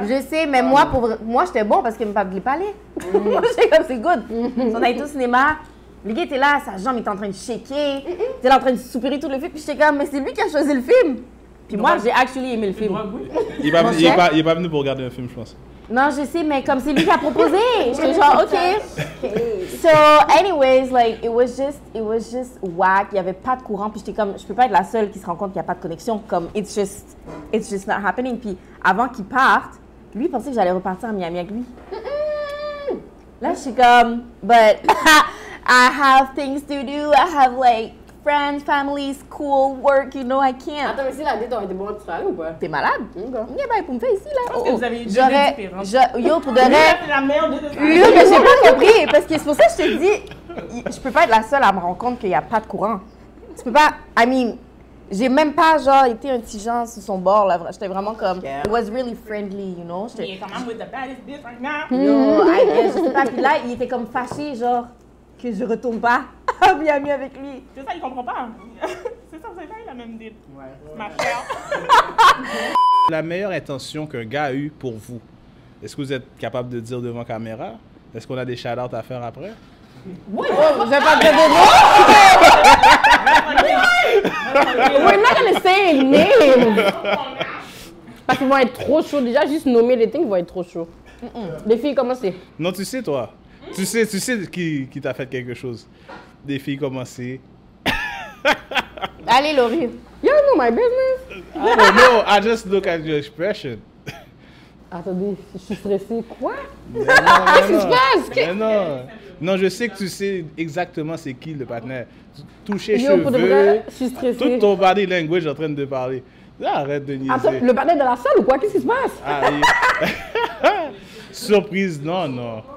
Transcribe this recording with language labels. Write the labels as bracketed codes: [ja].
[fr] Je sais, mais moi, j'étais bon parce qu'il ne me voulait pas aller. Moi, j'étais comme, c'est good. On a été au cinéma. Le gars était là, sa jambe était en train de shaker. Il était là en train de soupirer tout le film. Puis j'étais comme, mais c'est lui qui a choisi le film. Puis moi, j'ai actually aimé le film. Il est pas venu pour regarder un film, je pense. Non, je sais, mais comme c'est lui qui a proposé. J'étais genre, OK. [en] So, anyways, like, it was just whack. [fr] Il n'y avait pas de courant. Puis j'étais comme, je peux pas être la seule qui se rend compte qu'il n'y a pas de connexion. Comme, [en] it's just not happening. [fr] Puis avant qu'il parte, lui, il pensait que j'allais repartir à Miami avec lui. Là, je suis comme, [en] but I have things to do. I have, like, friends, family, school, work, you know, I can't. [fr] Attends, mais si la date aurait été bonne, tu serais allé ou pas? T'es malade? Il y a pas pour me faire ici, là. Parce que vous avez eu deux dates différentes. Yo, pour de vrai. C'est la merde de ça. Yo, mais j'ai pas compris. Parce que c'est pour ça que je te dis, je peux pas être la seule à me rendre compte qu'il n'y a pas de courant. Tu peux pas, [en] I mean, [fr] j'ai même pas, genre, été un petit genre sur son bord, là. J'étais vraiment comme, [en] it was really friendly, you know. [fr] Il est quand même [en] with the baddest bitch right now. [fr] Yo, je sais pas. Puis là, il était comme fâché, genre, que je retourne pas à Miami avec lui. C'est ça, il comprend pas. C'est ça, vous avez pas eu la même date. Ma chère. La meilleure intention qu'un gars a eue pour vous, est-ce que vous êtes capable de dire devant caméra? Est-ce qu'on a des shout-outs à faire après? Oui, je vais pas te dire [en] We're not gonna say names. [fr] Parce qu'ils vont être trop chauds. Déjà, juste nommer les things, ils vont être trop chauds. Les filles, comment c'est? Non, tu sais, toi. Tu sais qui t'a fait quelque chose. Des filles, comment c'est. Allez, Laurie. [en] You don't know my business. I don't know, I just look at your expression. [fr] Attendez, je suis stressée. Quoi? Qu'est-ce qui se passe? Mais non. Non, je sais que tu sais exactement c'est qui le partenaire. Toucher Yo, pour de cheveux, vrai, je suis stressée. tout ton body language en train de parler. Là, arrête de niaiser. Attends, le partenaire de la salle ou quoi? Qu'est-ce qui se passe? Ah, surprise, non.